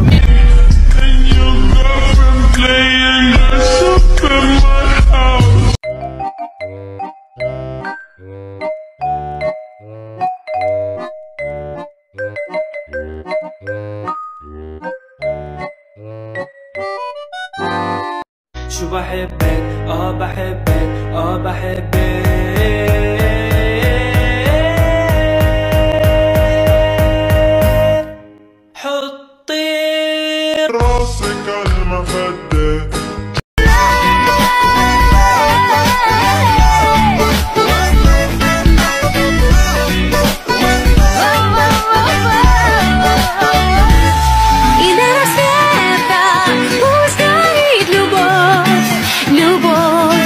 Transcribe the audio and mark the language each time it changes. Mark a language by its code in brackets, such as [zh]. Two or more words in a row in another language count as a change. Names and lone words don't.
[en] And your girlfriend playing herself in my house. [ar] شو بحبك بحبك بحبك. راسك عالمخدة [ru] И до рассвета пусть горит любовь, любовь.